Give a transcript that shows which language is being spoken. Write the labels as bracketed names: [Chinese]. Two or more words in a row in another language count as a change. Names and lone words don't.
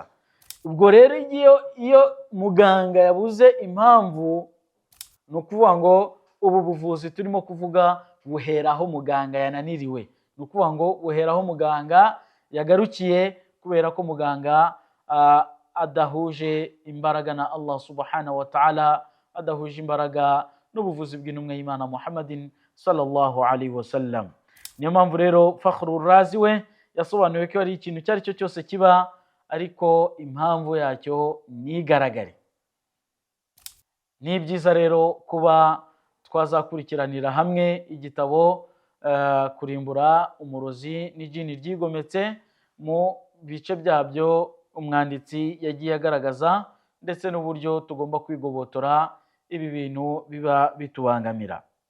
[Kinyarwanda] Ubwo rero iyo muganga yabuze impamvu, ni ukuvuga ngo ubu buvuzi turimo kuvuga buheraho muganga yananiriwe, ni ukuvuga ngo buheraho muganga yagarukiye, kubera ko muganga adahuje imbaraga na [Arabic] الله سبحانه وتعالى, [Kinyarwanda] adahuje imbaraga n'ubuvuzi bw'intumwa y'Imana Muhammadin [Arabic] صلى الله عليه وسلم. [Kinyarwanda] Niyo mpamvu rero Fakhrur Razi we yasobanuye ko ari ikintu cyari cyo cyose kiba, ariko impamvu yacyo ntigaragare. Ni byiza rero kuba twazakurikiranira hamwe igitabo Kurimbura umurozi n'ijini ryigometse mu bice byabyo umwanditsi yagiye agaragaza, ndetse n'uburyo tugomba kwigobotora ibi bintu biba bitubangamira.